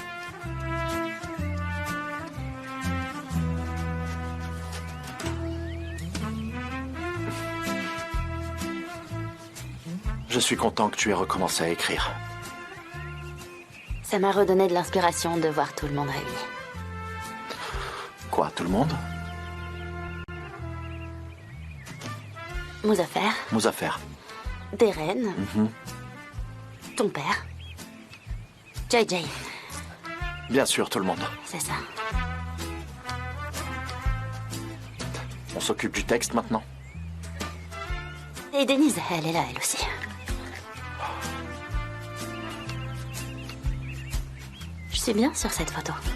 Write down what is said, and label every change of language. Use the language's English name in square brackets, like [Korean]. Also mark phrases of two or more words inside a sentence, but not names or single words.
[French] Je suis content que tu aies recommencé à écrire. Ça m'a redonné de l'inspiration de voir tout le monde réuni. Quoi, tout le monde? Muzaffer, Muzaffer. Deren, ton père, JJ, Bien sûr, tout le monde. c'est ça. On s'occupe du texte maintenant. Et Denise, elle est là, elle aussi. Je suis bien sur cette photo.